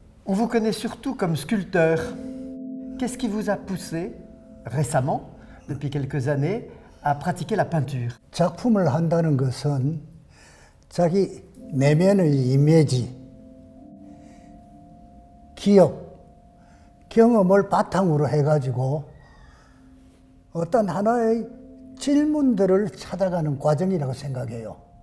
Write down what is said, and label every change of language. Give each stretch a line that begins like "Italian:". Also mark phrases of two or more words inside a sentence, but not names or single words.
French: On vous connaît surtout comme sculpteur. Qu'est-ce qui vous a poussé, récemment, depuis quelques années, à pratiquer la peinture?
Korean: 작품을 한다는 것은 자기 내면의 이미지, 기억, 경험을 바탕으로 해가지고 어떤 하나의 질문들을 찾아가는 과정이라고 생각해요.